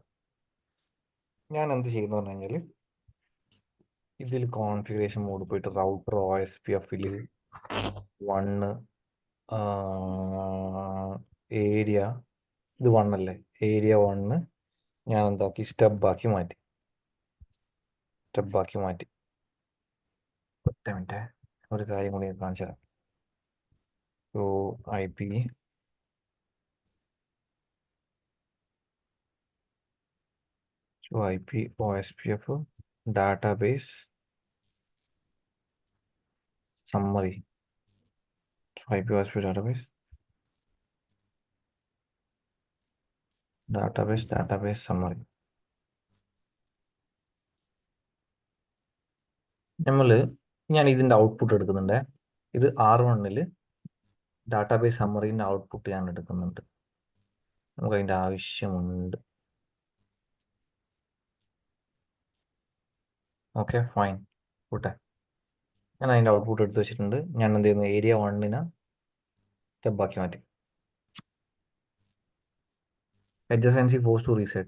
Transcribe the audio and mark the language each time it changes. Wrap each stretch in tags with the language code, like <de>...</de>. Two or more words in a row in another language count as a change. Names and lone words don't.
<ml>ഞാൻ എന്ത് ചെയ്യുന്നു പറഞ്ഞു കഴിഞ്ഞാൽ ഇതിൽ</ml> <en>configuration mode</en> <ml>പോയിട്ട്</ml> <en>router OSPF-</en> <ml>ൽ 1 ഏരിയ ഇത് 1 അല്ലേ, ഏരിയ 1 ഞാൻ എന്താക്കി സ്റ്റെബാക്കി മാറ്റി. ഒറ്റ മിനിറ്റ്, ഒരു കാര്യം കൂടി കാണിച്ചു തരാം.</ml> <en>സോ IP OSPF database summary. So IP OSPF database summary.</en> <ml>ഞാൻ ഇതിൻ്റെ ഔട്ട്പുട്ട് എടുക്കുന്നുണ്ട്. ഇത് R1-ൽ</ml> <en>database summary output</en> <ml>ഞാൻ എടുക്കുന്നുണ്ട്. നമുക്ക് അതിൻ്റെ ആവശ്യമുണ്ട്.</ml> <en>okay fine,</en> <ml>കൂട്ടെ. ഞാൻ അതിൻ്റെ ഔട്ട്പുട്ട് എടുത്ത് വെച്ചിട്ടുണ്ട്. ഞാൻ എന്ത് ചെയ്യുന്നു, ഏരിയ 1 സ്റ്റെബാക്കി മാറ്റി.</ml> <en>adjacency force to reset.</en>